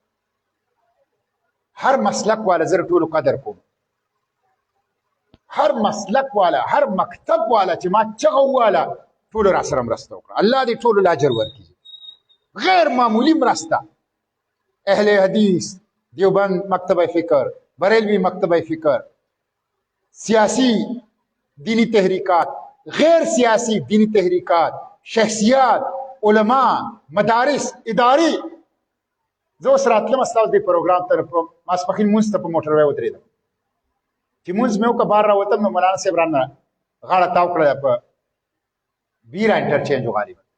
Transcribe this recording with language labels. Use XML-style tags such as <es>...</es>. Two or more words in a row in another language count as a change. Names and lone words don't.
<ps>هر مسلک والا زه د ټولو قدر کوم، هر مسلک والا، هر مکتب والا چې ما چغه وواله ټولو را سره مرسته وکړه. الله دې ټولو له اجر ورکړي. غیر معمولی مرسته. اهل حدیث، دیوبند مکتبه فکر، بریلوی مکتبه فکر، سیاسی دینی تحریکات، غیر سیاسی دینی تحریکات، شخصیات، علماء، مدارس، ادارې. زه اوس راتلم ستاسو دې پروګرام ته ماسپښین مونځ ته په موټر وی ودرېدم چې مونځ مې وکړه، بهر راوتم نو مولانا صاحب رانه غاړه تاو کړه په بیره انټرچینج غالبا.</ps>